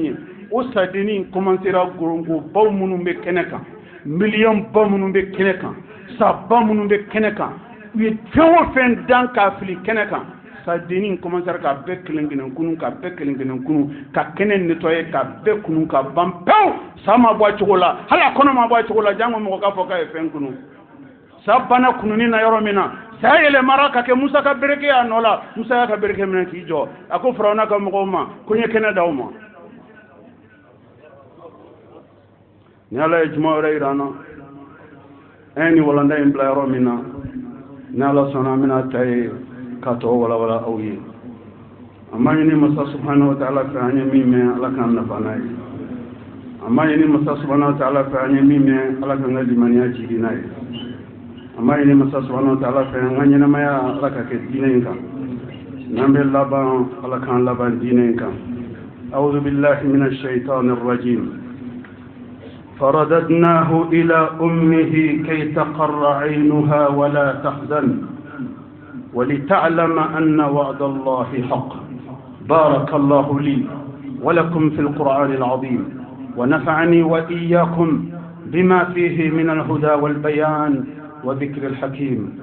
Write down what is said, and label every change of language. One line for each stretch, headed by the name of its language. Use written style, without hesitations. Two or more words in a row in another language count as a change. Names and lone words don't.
Bambara: ye o sadenni in commencera gorongobaw minnu bɛ kɛnɛ kan miliyɔnba minnu bɛ kɛnɛ kan saba minnu bɛ kɛnɛ kan u ye fɛn o fɛn dan k'a fili kɛnɛ kan sadenni in commencera ka bɛɛ kelen-kelen kunu ka bɛɛ kelen-kelen kunu ka kɛnɛ nettoyer ka bɛɛ kunu ka ban pewu sa ma bɔ a cogo la hali a kɔnɔ ma bɔ a cogo la jango mɔgɔ k'a fɔ k'a ye fɛn kunu sa banna kununi na yɔrɔ min na sa yɛlɛmara ka kɛ Musa ka bereke y'a nɔ la Musa y'a ka bereke minɛ k'i jɔ a ko Firawuna ka mɔgɔw ma ko n ye kɛnɛ d'aw ma ni Ala ye juma wɛrɛ yira an na an ye ni walanda in bila yɔrɔ min na ni Ala sɔnna an bɛna ta ye k'a tɔgɔ walawala aw ye an b'a ɲini Masa
Arabic: سبحانه وتعالى
Bambara: fɛ an ye min mɛn Ala k'an nafa n'a ye an b'a ɲini Masa
Arabic: سبحانه وتعالى
Bambara: fɛ an ye min mɛn Ala k'an ka limaniya jigi n'a ye an b'a ɲini Masa
Arabic: سبحانه وتعالى
Bambara: fɛ an ka ɲɛnamaya Ala ka kɛ diinɛ in kan n'an bɛ laban Ala k'an laban diinɛ in kan
Arabic: أعوذ بالله من الشيطان الرجيم فرددناه إلى أمه كي تقر عينها ولا تحزن ولتعلم أن وعد الله حق بارك الله لي ولكم في القرآن العظيم، ونفعني وإياكم بما فيه من الهدى والبيان وذكر الحكيم.